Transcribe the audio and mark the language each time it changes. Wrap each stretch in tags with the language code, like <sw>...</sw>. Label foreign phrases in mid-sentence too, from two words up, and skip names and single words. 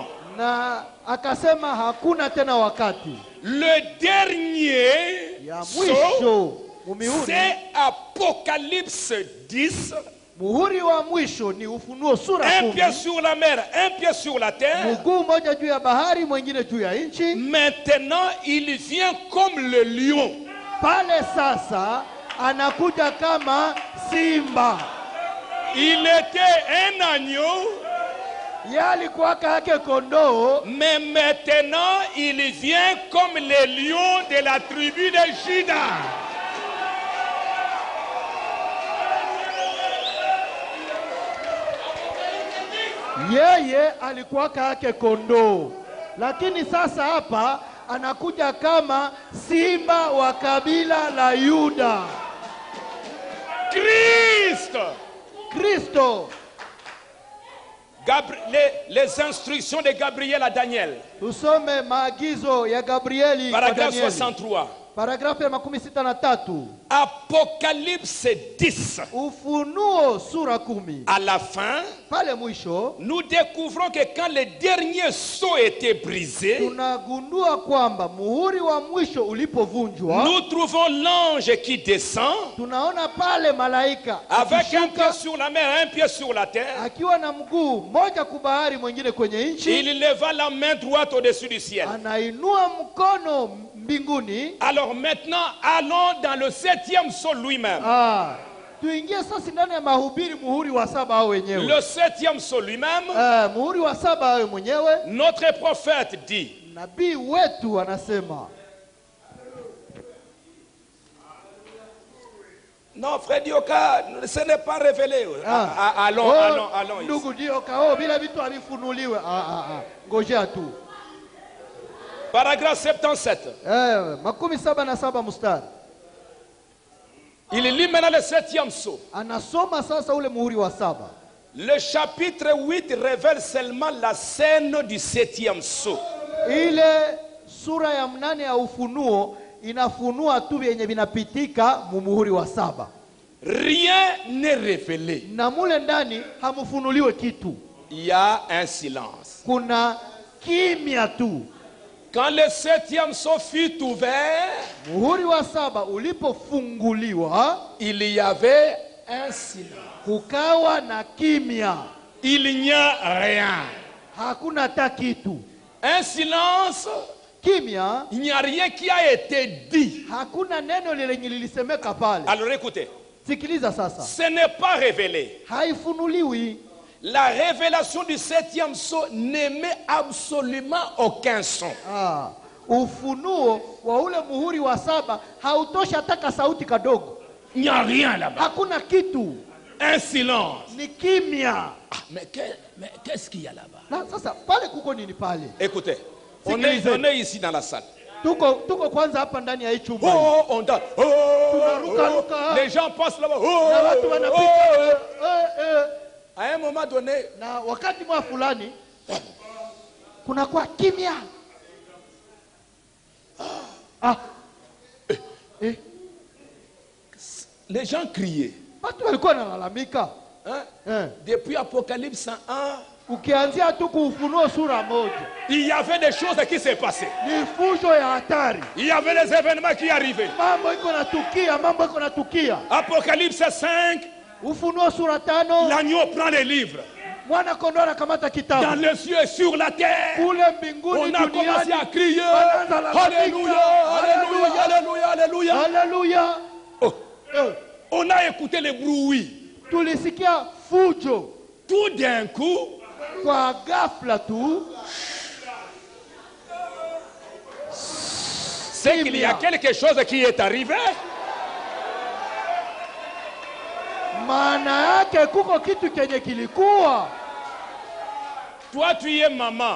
<sw>na akasema hakuna tena wakati.</sw> <fr>Le dernier</fr> <sw>Ya</sw> <fr>sceau,</fr> <sw>mwisho mumihuri,</sw> <fr>c'est Apocalypse 10.</fr> <sw>muhuri wa mwisho ni Ufunuo sura</sw> <fr>Un pied</fr> <sw>10.</sw> <fr>sur la mer, un pied sur la terre.</fr> <sw>Mguu mmoja juu ya bahari, mwingine juu ya nchi.</sw> <fr>Maintenant, il vient comme le lion.</fr> <sw>Pale sasa anakuja kama simba.</sw> <fr>Il était un agneau,</fr> <sw>Yeye alikuwa yake kondoo,</sw> <fr>mais maintenant, il vient comme le lion de la tribu de Juda.</fr> <sw>yeye alikuwa yake kondoo, Lakini sasa hapa anakuja kama simba wa kabila la Yuda. Kristo.</sw> <fr>Les instructions de Gabriel à Daniel.</fr> <sw>Tusome maagizo ya Gabrieli kwa</sw> <fr>Paragraphe</fr> <sw>Danieli.</sw> <fr>63.</fr> <sw>Paragrafu ya 63.</sw> <fr>Apocalypse 10.</fr> <sw>Ufunuo sura 10.</sw> <fr>À la fin,</fr> <sw>Pale mwisho</sw> <fr>nous découvrons que quand le dernier sceau était brisé,</fr> <sw>tunagundua kwamba muhuri wa mwisho ulipovunjwa,</sw> <fr>nous trouvons l'ange qui descend</fr> <sw>tunaona pale malaika</sw> <fr>avec un</fr> <sw>akishuka,</sw> <fr>pied sur la mer, un pied sur la terre.</fr> <sw>akiwa na mguu moja kubahari mwingine kwenye nchi.</sw> <fr>Il leva la main droite au-dessus du ciel.</fr> <sw>Anainua mkono mbinguni.</sw> <fr>Alors maintenant, allons dans le 7e sceau lui-même.</fr> <sw>Tuingie sasa ndani ya mahubiri muhuri wa 7 hao wenyewe.</sw> <fr>Le 7e sceau lui-même.</fr> <sw>Muhuri wa 7 hao mwenyewe.</sw> <fr>Notre prophète dit.</fr> <sw>Nabii wetu anasema.</sw> <fr>Non, frère Dioka, ce n'est pas révélé. Allons.</fr> <sw>Ndugu Dioka, bila vitu havifunuliwe. Ngojea tu.</sw> <fr>Paragraphe 77.</fr> <sw>77 mstari.</sw> <fr>Il lit maintenant le 7e sceau.</fr> <sw>Anasoma sasa ule muhuri wa 7.</sw> <fr>Le chapitre 8 révèle seulement la scène du 7e sceau.</fr> <sw>Ile sura ya 8 ya Ufunuo inafunua tu yenye vinapitika muhuri wa 7.</sw> <fr>Rien n'est révélé.</fr> <sw>Na mule ndani hamufunuliwe kitu.</sw> <fr>Il y a un silence.</fr> <sw>Kuna kimya tu.</sw> <fr>Quand le 7e sceau fut ouvert,</fr> <sw>muhuri wa 7 ulipofunguliwa,</sw> <fr>il y avait un silence.</fr> <sw>Kukawa na kimya.</sw> <fr>Il n'y a rien.</fr> <sw>Hakuna hata kitu.</sw> <fr>Un silence.</fr> <sw>Kimya.</sw> <fr>Il n'y a rien qui a été dit.</fr> <sw>Hakuna neno lenye lilisemeka pale.</sw> <fr>Alors écoutez.</fr> <sw>Sikiliza sasa.</sw> <fr>Ce n'est pas révélé.</fr> <sw>Haifunuliwi.</sw> <fr>La révélation du 7e sceau n'émet absolument aucun son.</fr> <sw>Ufunuo wa ule muhuri wa 7 hautoshi hata sauti kadogo.</sw> <fr>Il n'y a rien là-bas.</fr> <sw>Hakuna kitu.</sw> <fr>Un silence.</fr> <sw>Ni kimya.</sw> <fr>Mais qu'est-ce qu'il y a là-bas?</fr> <sw>Na sasa pale kuko nini pale?</sw> <fr>Écoutez, on est ici dans la salle.</fr> <sw>Tuko kwanza hapa ndani ya hii chumba.</sw> <fr>On danse. Les gens passent là-bas.</fr> <sw>Na watu wanapita.</sw> <fr>À un moment donné,</fr> <sw>na wakati mwa fulani kuna kwa kimya.</sw> <fr>Les gens criaient.</fr> <sw>Watu walikuwa wanalalamika.</sw> <fr>Depuis Apocalypse 1,</fr> <sw>ukianzia tu Ufunuo sura 1,</sw> <fr>il y avait des choses qui se passaient.</fr> <sw>Ni fujo ya hatari.</sw> <fr>Il y avait des événements qui arrivaient.</fr> <sw>Mambo iko natukia.</sw> <fr>Apocalypse 5,</fr> <sw>Ufunuo sura 5,</sw> <fr>l'agneau prend les livres.</fr> <sw>Mwana kondoo anakamata kitabu.</sw> <fr>Dans les cieux et sur la terre.</fr> <sw>Kule mbinguni,</sw> <fr>on a commencé à crier. Alléluia, alléluia, alléluia, alléluia. Alléluia. On a écouté les bruits.</fr> <sw>Tulisikia fujo.</sw> <fr>Tout d'un coup,</fr> <sw>kwa ghafla tu,</sw> <fr>c'est qu'il y a quelque chose qui est arrivé.</fr> <sw>Maana yake kuko kitu kenye kilikuwa.</sw> <fr>Toi tu es maman.</fr>